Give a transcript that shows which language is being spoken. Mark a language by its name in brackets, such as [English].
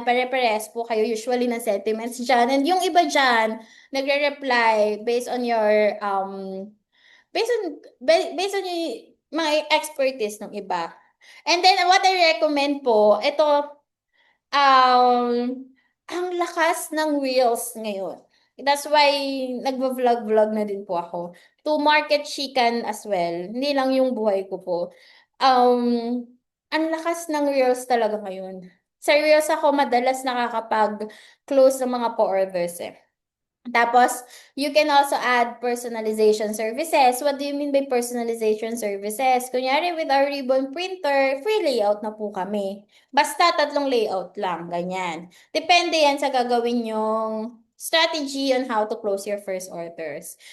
[Filipino] Pare-pares po kayo usually ng sentiments dyan. And yung iba dyan, nagre-reply based on your, based on yung mga expertise ng iba. And then, [English] what I recommend [Filipino] po, ito, ang lakas ng reels ngayon. [English] That's why [Filipino] nagvo-vlog-vlog na din po ako. [English] To market chicken as well. [Filipino] Hindi lang yung buhay ko po. Ang lakas ng reels talaga ngayon. Sa reels ako madalas nakakapag-close ng mga pa-orders eh. [English] Tapos, you can also add personalization services. What do you mean by personalization services? Kunyari, with our ribbon printer, free layout [Filipino] na po kami. Basta 3 layout lang, ganyan. Depende yan sa gagawin yung strategy [English] on how to close your first orders.